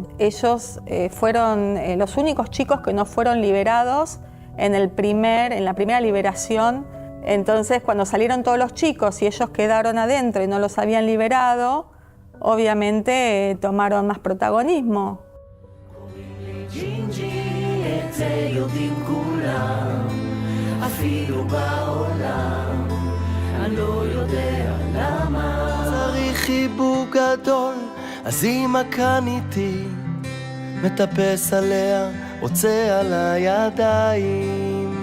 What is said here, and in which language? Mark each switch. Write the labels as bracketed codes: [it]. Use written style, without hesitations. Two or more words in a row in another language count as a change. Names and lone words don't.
[es] Ellos fueron los únicos chicos que no fueron liberados en la primera liberación. Entonces, cuando salieron todos los chicos y ellos quedaron adentro y no los habían liberado, obviamente tomaron más protagonismo. [he] צריך חיבוק גדול, אז אמא כאן איתי, מטפס עליה, רוצה על הידיים.